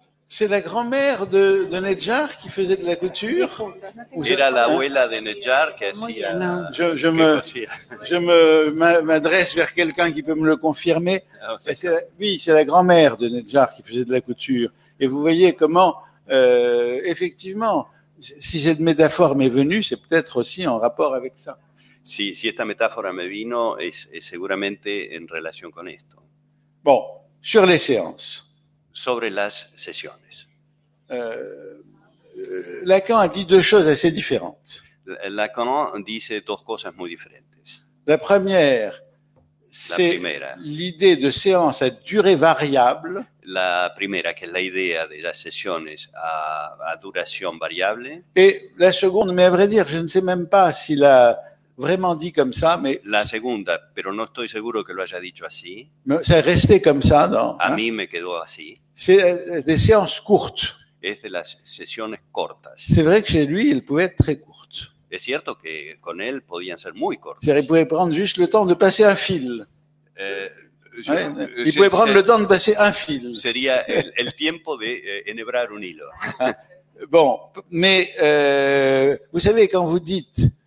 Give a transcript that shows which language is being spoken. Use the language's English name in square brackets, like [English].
[French] C'est la grand-mère de Nedjar qui faisait de la couture? [Spanish] Era la abuela de Nedjar que hacía. [French] Je m'adresse vers quelqu'un qui peut me le confirmer. Oui, c'est la grand-mère de Nedjar qui faisait de la couture. Et vous voyez comment, effectivement, si cette métaphore m'est venue, c'est peut-être aussi en rapport avec ça. [Spanish] Si esta metáfora me vino, es seguramente en relación con esto. [French] Bon, sur les séances. [Spanish] Sobre las sesiones. [French] Lacan a dit 2 choses assez différentes. [Spanish] Lacan dice 2 cosas muy diferentes. [French] La première, c'est l'idée de séance à durée variable. [Spanish] La primera, que es la idea de las sesiones a duración variable. [French] Et la seconde, mais à vrai dire, je ne sais même pas si la vraiment dit comme ça, mais [Spanish] La segunda, pero no estoy seguro que lo haya dicho así. [French] c'est resté comme ça. Non, [Spanish] A mí me quedó así. [French] C'est des séances courtes. [Spanish] Es de las sesiones cortas. [French] C'est vrai que chez lui, elles pouvaient être très courtes. [Spanish] Es cierto que con él podían ser muy cortas. [French] C'est-à-dire, il pouvait prendre juste le temps de passer un fil. [Spanish] Yo- [French] Il pouvait prendre le temps de passer un fil. [Spanish] Sería el tiempo de enhebrar un hilo. [French] Bon, mais vous savez, quand vous dites